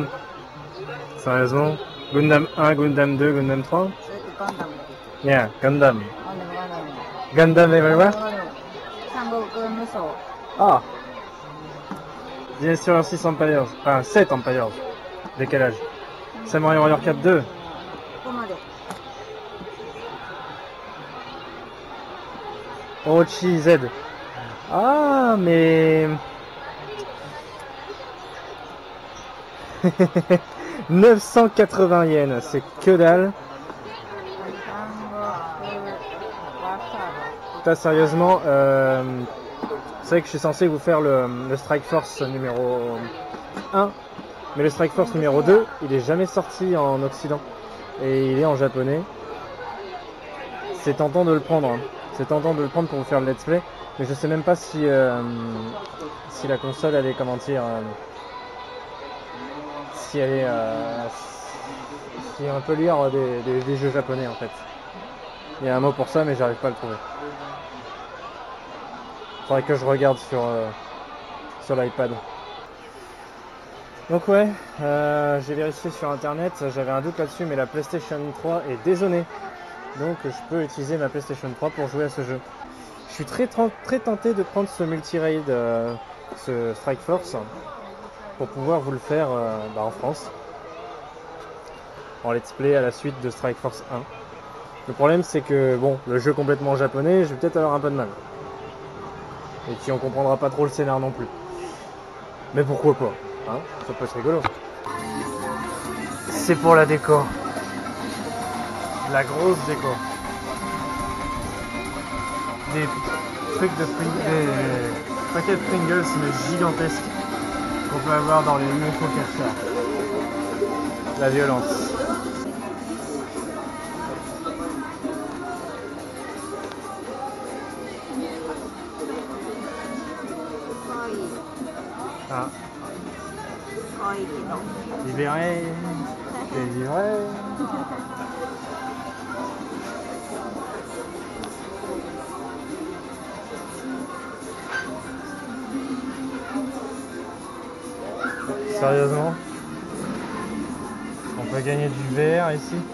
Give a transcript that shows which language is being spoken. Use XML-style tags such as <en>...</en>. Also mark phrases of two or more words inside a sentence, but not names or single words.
<fr>Sérieusement? Gundam 1, Gundam 2, Gundam 3?</fr> <en>Yeah, Gundam. Gundam everywhere? Ah, Dynasty 6 Empires,</en> <fr>enfin 7 Empires, décalage. Samurai Warrior 4 2.</fr> <ja>ここまで。 Orochi Z.</ja> <fr>Ah, mais... 980 yens, c'est que dalle.</fr> <ja>単語、ワーカー</ja> <fr>Putain, sérieusement, c'est vrai que je suis censé vous faire le Strike Force numéro 1, mais le Strike Force numéro 2, il est jamais sorti en Occident, et il est en japonais. C'est tentant de le prendre, hein. C'est tentant de le prendre pour vous faire le</fr> <en>let's play,</en> <fr>mais je sais même pas si la console elle est, comment dire, si elle est, si on peut lire des jeux japonais en fait. Il y a un mot pour ça, mais j'arrive pas à le trouver. Faudrait que je regarde sur l'iPad. Donc ouais, j'ai vérifié sur internet, j'avais un doute là-dessus, mais la PlayStation 3 est dézonée. Donc je peux utiliser ma PlayStation 3 pour jouer à ce jeu. Je suis très tenté de prendre ce multi-raid, ce Strike Force, pour pouvoir vous le faire en France, en</fr> <en>let's play</en> <fr>à la suite de Strike Force 1. Le problème c'est que bon, le jeu complètement japonais, je vais peut-être avoir un peu de mal. Et puis on comprendra pas trop le scénar non plus. Mais pourquoi pas, hein, ça peut être rigolo. C'est pour la déco. La grosse déco. Des trucs de des paquets de Pringles mais gigantesques qu'on peut avoir dans les UFO cacheurs. La violence. Ah,</fr> <ja>可愛いけど。</ja> <fr>libéré, délivré. Sérieusement, on peut gagner du VR ici.</fr>